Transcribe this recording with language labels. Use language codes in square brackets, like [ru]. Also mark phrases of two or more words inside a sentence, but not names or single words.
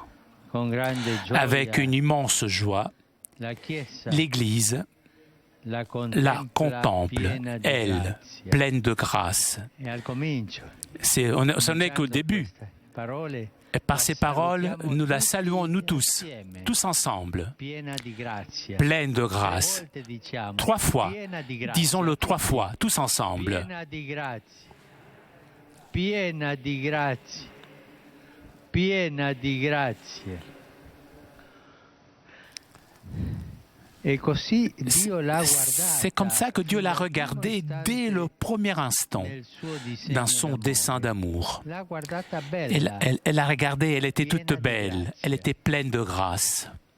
[fr] Avec une immense joie, l'Église la contemple, elle, pleine de grâce. Ce n'est qu'au début. Et par ces paroles, nous la saluons nous tous ensemble, pleine de grâce. 3 fois, disons-le 3 fois, tous ensemble. [it] Piena di grazie, piena di grazie. [fr] C'est comme ça que Dieu l'a regardée dès le premier instant, dans son dessein d'amour. Elle l'a regardée, elle était toute belle, elle était pleine de grâce.